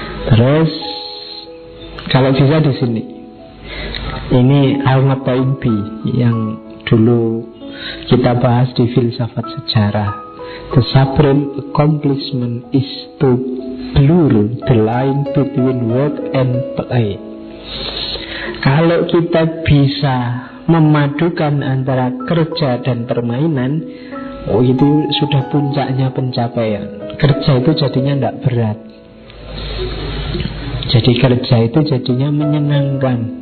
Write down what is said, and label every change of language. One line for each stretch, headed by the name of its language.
Indonesian: Terus kalau bisa di sini, ini Al-Mataimbi yang dulu kita bahas di filsafat sejarah.
English: The supreme accomplishment is to blur the line between work and play.
Indonesian: Kalau kita bisa memadukan antara kerja dan permainan, itu sudah puncaknya pencapaian. Kerja itu jadinya tidak berat. Jadi kerja itu jadinya menyenangkan.